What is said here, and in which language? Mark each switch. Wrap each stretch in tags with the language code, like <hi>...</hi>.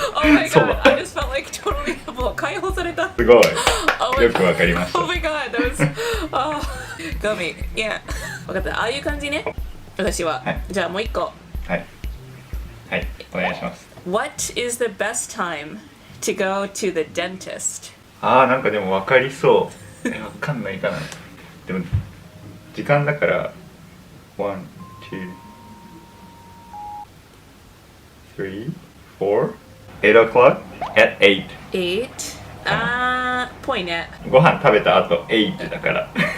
<en>Oh my god, I just felt like totally</en> <ja>もう解放された。すごい。よくわかりました。</ja> <en>Oh my god, that was got me. Yeah.</en> <ja>分かった。ああいう感じね。私は。じゃあもう一個。はい、お願いします。</ja> <en>What is the best time to go to the dentist?</en> <ja>なんかでもわかりそう。わかんないかな。でも時間だから</ja> <en>one, two, three, four? 8 o'clock at 8</en> <ja>8? ぽいね。ご飯食べた後8だから。</ja>